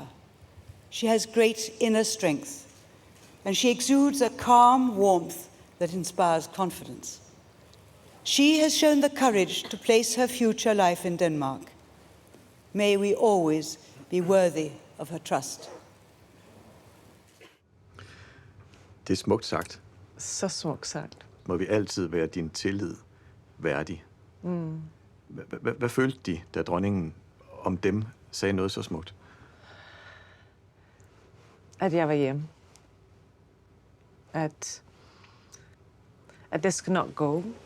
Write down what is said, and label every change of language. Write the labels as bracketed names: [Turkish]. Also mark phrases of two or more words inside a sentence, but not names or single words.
[English] She has great inner strength, and she exudes a calm warmth that inspires confidence. She has shown the courage to place her future life in Denmark. May we always be worthy of her trust. [Danish] Det er smukt sagt. Så smukt sagt. Må vi altid være din tillid værdig. Hvad følte de, da dronningen om dem sagde noget så smukt? At jeg var hjemme. At det skal nok gå.